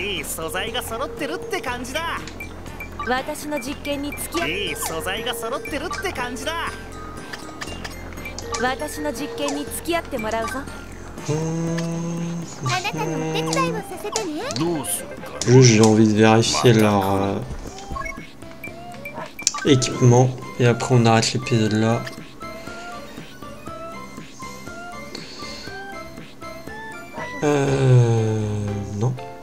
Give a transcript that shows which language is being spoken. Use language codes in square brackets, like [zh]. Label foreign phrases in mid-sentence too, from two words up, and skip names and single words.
[ja] 素材が揃ってるって感じだ。私の実験に付き合っいい素材が揃ってるって感じだ。私の実験に付き合ってもらうぞ。あなたのお手伝いをさせてね。どうするか。 [fr] Juste, j'ai envie de vérifier leur équipement et après on arrête l'épisode là. Non.